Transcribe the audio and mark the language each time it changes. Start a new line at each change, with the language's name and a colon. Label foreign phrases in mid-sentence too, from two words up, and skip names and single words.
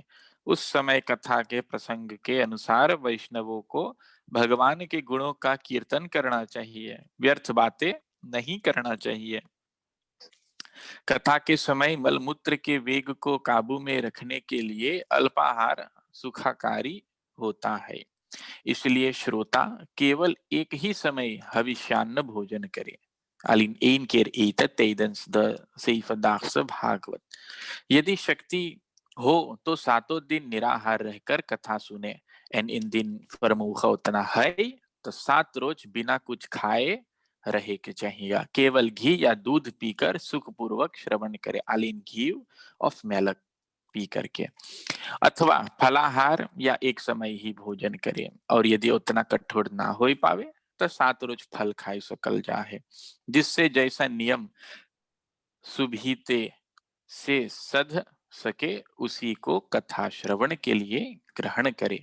Hindi: उस समय कथा के प्रसंग के अनुसार वैष्णवों को भगवान के गुणों का कीर्तन करना चाहिए, व्यर्थ बातें नहीं करना चाहिए। कथा के समय मलमूत्र के वेग को काबू में रखने के लिए अल्पाहार सुखाकारी होता है, इसलिए श्रोता केवल एक ही समय हविष्यान्न भोजन करे।
Dutch: Alleen één keer eten tijdens de 7-daagse भागवत।
Hindi: यदि शक्ति हो तो 7 दिन निराहार रहकर कथा सुने।
Dutch: En indien vermogen
Hindi: उतना है तो 7 रोज बिना कुछ खाए रहे के चाहिए। केवल घी या दूध पीकर सुखपूर्वक श्रवण करे। Alleen घी
Dutch: of melk
Hindi: पी करके, अथवा फलाहार या एक समय ही भोजन करे। और यदि उतना कठोर ना हो पावे तो 7 रोज फल खाई सकल जाए, जिससे जैसा नियम सुभीते से सध सके उसी को कथा श्रवण के लिए ग्रहण करे।